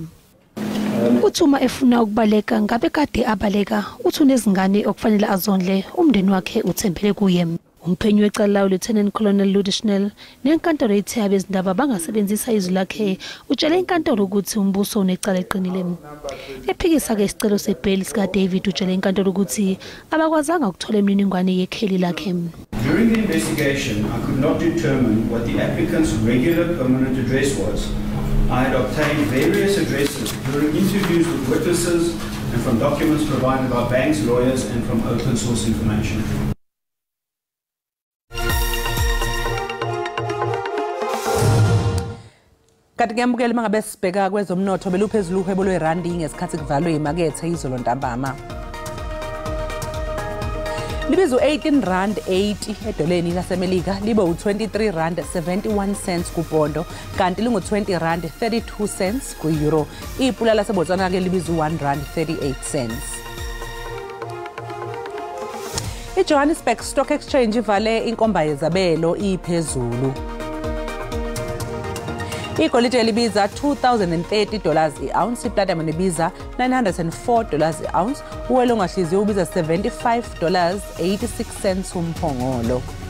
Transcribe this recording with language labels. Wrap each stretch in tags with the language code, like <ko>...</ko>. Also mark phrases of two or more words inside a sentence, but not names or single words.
<zu>Uthuma efuna ukubaleka ngabe kade abaleka uthi unezingane okufanele azondle umndeni wakhe uthembele kuye. Umphenyi wecala uLieutenant Colonel Ludishnell nenkantolo ethe abezindaba bangasebenzisa izwi lakhe utshele inkantolo ukuthi umbuso unecala eqinile. Ephikisa ke isicelo sebhayili sika David utshele inkantolo ukuthi abakwazanga ukuthola imininingwane yekheli lakhe.</zu> <en>During the investigation, I could not determine what the applicant's regular permanent address was. I had obtained various addresses during interviews with witnesses and from documents provided by banks, lawyers and from open source information.</en> <zu>Kanti kuyambukela mangabe sibheka kwezomnotho beluphezulu uhwebo lwerandi ngesikhathi kuvalwe imakethe izolo ntambama. Libizo 18 rand 80 edoleni lasemelika libe u23 rand 71 cents kupondo kanti lingu 20 rand 32 cents ku euro. Ipula laseBotswana ke libizo 1 rand 38 cents. iJohannesburg Stock Exchange ivale inkomba yezabelo iphezulu. Igolide libiza $2,030 i-ounce, iplatinum ibiza $904 i-ounce, uwelo ongahliziyo ubiza $75.86 umphongolo.</zu>